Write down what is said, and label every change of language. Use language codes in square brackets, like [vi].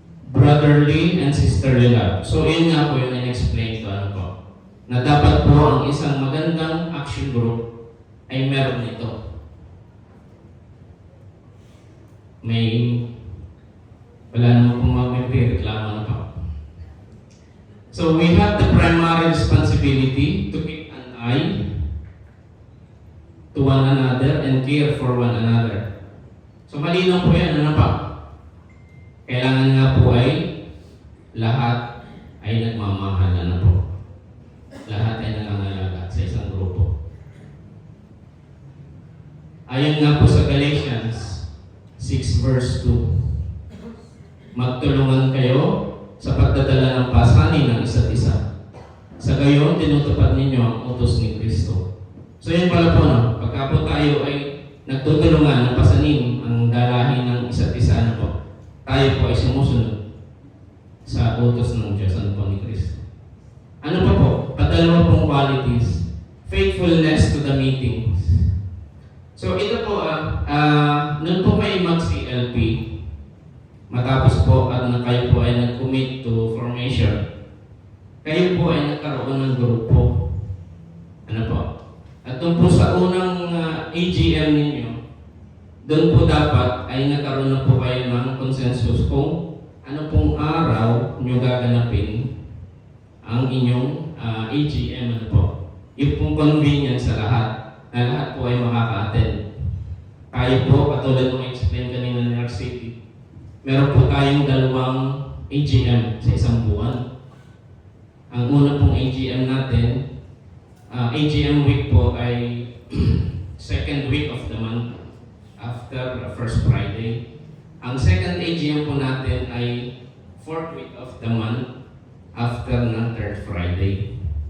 [en] Brotherly and sisterly love. [tl] So, yun nga po yung in-explain ko ano po. Na dapat po ang isang magandang action group ay meron nito. Wala naman pong magre-reklamo na po. [en] So, we have the primary responsibility to keep an eye to one another and care for one another. [tl] So, malinaw po yan, ano pa? Kailangan nga po ay lahat ay nagmamahal, ano po? Lahat ay nangangalaga sa isang grupo. Ayon nga po sa Galatians 6 verse 2, magtulungan kayo sa pagdadala ng pasanin ng isa't isa. Sa gayon, tinutupad ninyo ang utos ni Kristo. So yun pala po, no? Pagka po tayo ay nagtutulungan ng pasanin ang dalahin ng isa't isa, ano po? Tayo po ay sumusunod sa utos ng Diyos, ano po ni Kristo. Ano pa po? Padalawa pong qualities. [en] Faithfulness to the meetings. [tl] So ito po, nun po may mag-CLP, matapos po at kayo po ay nag-commit to formation, kayo po ay nagkaroon ng grupo. Ano po? At doon po sa unang AGM ninyo, doon po dapat ay nagkaroon na po kayo ng consensus kung ano pong araw nyo gaganapin ang inyong AGM. Ano po? Yung pong convenience sa lahat, na lahat po ay makaka-attend. Tayo po, katulad ng explain kanina ni RCT, meron po tayong 2 AGM sa isang buwan. Ang una pong AGM natin, AGM week po ay [en] second week of the month after first Friday. [tl] Ang second AGM po natin ay [en] fourth week of the month after [tl] ng third Friday.